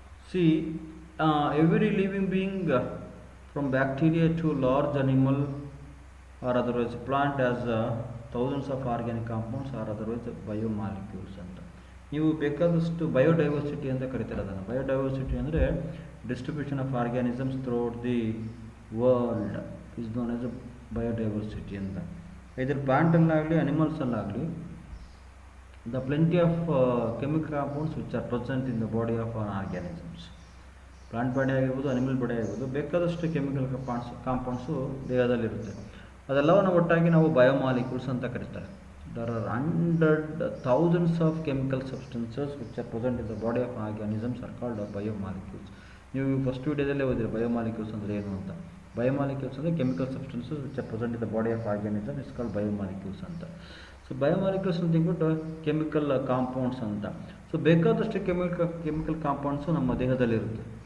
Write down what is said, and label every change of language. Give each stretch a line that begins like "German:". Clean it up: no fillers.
English: See, every living being, from bacteria to large animal or otherwise plant, has thousands of organic compounds or otherwise biomolecules ಅಂತ.
Kannada: ನೀವು ಬೇಕಾದಷ್ಟು biodiversity ಅಂತ ಕರಿತಾರೆ ಅದನ್ನು. Biodiversity ಅಂದರೆ
English: distribution of organisms throughout the world is known as biodiversity
Kannada: ಅಂತ. ಇದರ ಪ್ಲಾಂಟಲ್ಲಾಗಲಿ ಅನಿಮಲ್ಸಲ್ಲಾಗಲಿ,
English: the plenty of chemical compounds which are present in the body of organisms,
Kannada: plant body ಆಗಿರ್ಬೋದು, ಅನಿಮಲ್ ಬಾಡಿ ಆಗಿರ್ಬೋದು, ಬೇಕಾದಷ್ಟು ಕೆಮಿಕಲ್ ಕಾಂಪೌಂಡ್ಸು ದೇಹದಲ್ಲಿರುತ್ತೆ. ಅದೆಲ್ಲವನ್ನು ಒಟ್ಟಾಗಿ ನಾವು ಬಯೋಮಾಲಿಕ್ಯೂಲ್ಸ್ ಅಂತ ಕರೀತಾರೆ.
English: there are thousands of chemical substances which are present in the body of organisms are called biomolecules.
Kannada: ನೀವು first ವಿಡಿಯೋದಲ್ಲೇ ಓದಿರಿ ಬಯೋಮಾಲಿಕ್ಯೂಲ್ಸ್ ಅಂದರೆ ಏನು ಅಂತ.
English: Biomolecules ಅಂದರೆ chemical substances which are present in the body of organism is called biomolecules ಅಂತ.
Kannada: So biomolecules ಅಂತ ಹೇಳ್ಬಿಟ್ಟು chemical compounds ಅಂತ. ಸೊ ಬೇಕಾದಷ್ಟು ಕೆಮಿಕಲ್ ಕಾಂಪೌಂಡ್ಸು ನಮ್ಮ ದೇಹದಲ್ಲಿರುತ್ತೆ.